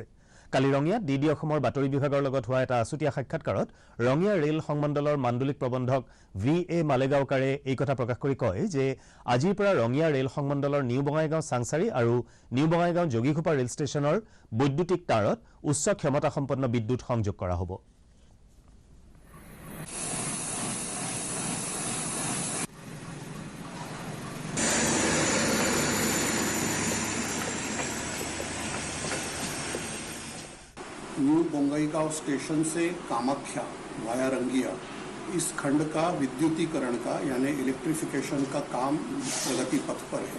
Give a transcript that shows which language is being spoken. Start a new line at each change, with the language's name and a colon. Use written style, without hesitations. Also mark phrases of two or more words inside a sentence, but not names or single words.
Assamese: কালি ৰঙিয়াত DD অসমৰ বাতৰি বিভাগৰ লগত হোৱা এটা আছুতীয়া সাক্ষাৎকাৰত ৰঙিয়া ৰেল সংমণ্ডলৰ মাণ্ডলিক প্ৰবন্ধক VA মালেগাঁওকাৰে এই কথা প্ৰকাশ কৰি কয় যে আজিৰ পৰা ৰঙিয়া ৰেল সংমণ্ডলৰ নিউ বঙাইগাঁও চাংচাৰী আৰু নিউ বঙাইগাঁও যোগীঘোপা ৰেল ষ্টেচনৰ বৈদ্যুতিক তাঁৰত উচ্চ ক্ষমতাসম্পন্ন বিদ্যুৎ সংযোগ কৰা হ'ব।
Hindi: न्यू बोंगईगांव स्टेशन से कामाख्या वाया रंगिया इस खंड का विद्युतीकरण का यानी इलेक्ट्रिफिकेशन का काम प्रगति पथ पर है।